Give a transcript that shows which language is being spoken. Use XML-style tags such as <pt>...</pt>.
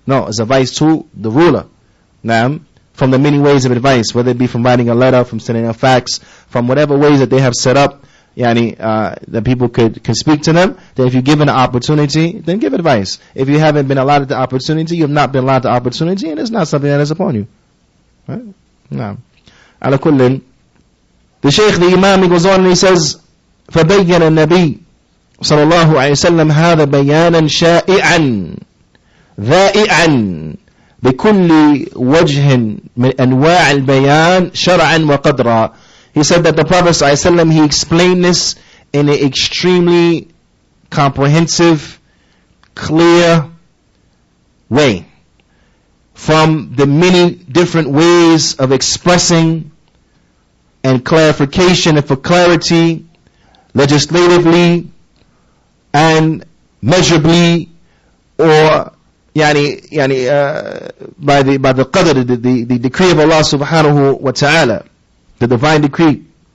<en>No, it's advice to the ruler. Now, from the many ways of advice, whether it be from writing a letter, from sending a fax, from whatever ways that they have set up, that people could speak to them, then if you're given an opportunity, then give advice. If you haven't been allotted the opportunity, you have not been allowed the opportunity, and it's not something that is upon you. Right? No. Ala kullin, the Shaykh, the Imam, he goes on and he says,</en> <ar>فَبَيَّنَ النَّبِيُّ صلى الله عليه وسلم هذا بيانا شائعا ذائعا بكل وجه من أنواع البيان شرعا وقدرا.</ar> <en>He said that the Prophet ﷺ, he explained this in an extremely comprehensive, clear way, from the many different ways of expressing and clarification, and for clarity, legislatively and measurably, or by the qadr, the decree of Allah subhanahu wa ta'ala, the divine decree.</en>